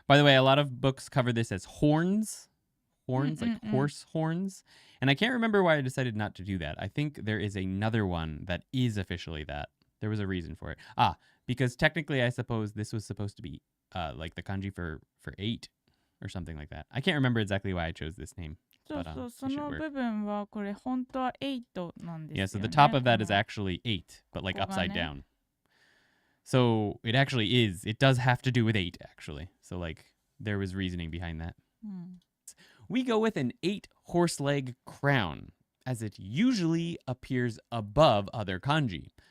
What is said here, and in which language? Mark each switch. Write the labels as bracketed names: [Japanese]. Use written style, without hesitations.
[English] By the way, a lot of books cover this as horns. Horns, like horse horns. And I can't remember why I decided not to do that. I think there is another one that is officially that. There was a reason for it. Because technically I suppose this was supposed to be like the kanji for 8 or something like that. I can't remember exactly why I chose this name. [Japanese] そうそう、その部分はこれ本当は8なんですよね。 [English] Yeah, so the top of that is actually 8, but like upside down. So it actually is. It does have to do with 8, actually. So like there was reasoning behind that. We go with an 8 horse leg crown. as it usually appears above other kanji.